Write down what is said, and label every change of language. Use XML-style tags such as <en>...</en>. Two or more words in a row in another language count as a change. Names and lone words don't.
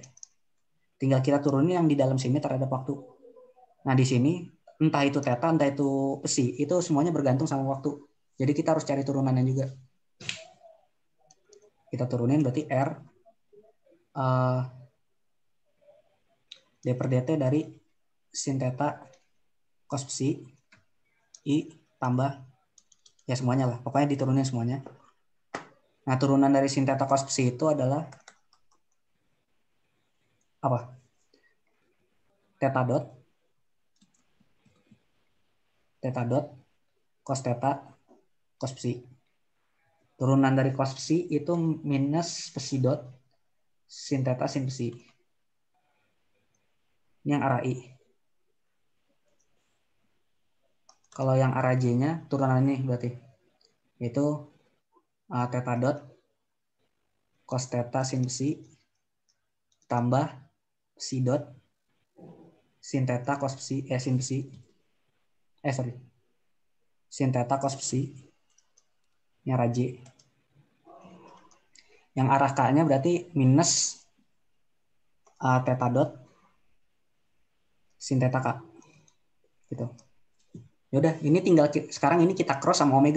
<id>Tinggal kita turunin yang di dalam sini terhadap waktu. Nah, di sini entah itu theta, entah itu psi, itu semuanya bergantung sama waktu. Jadi kita harus cari turunannya juga. Kita turunin berarti R d per dt dari sin theta cos psi I tambah ya semuanya lah. Pokoknya diturunin semuanya. Nah, turunan dari sin theta cos psi itu adalah apa? Theta dot cos theta cos psi. Turunan dari cos psi itu minus psi dot sin theta sin psi. Ini yang arah I. Kalau yang arah J-nya turunan ini berarti itu theta dot cos theta sin psi tambah psi dot sin theta cos psi sin psi sin theta cos psi ini arah J. Yang arah K-nya berarti minus theta dot sin theta K. Gitu. Ya udah, ini tinggal sekarang ini kita cross sama omega.</id>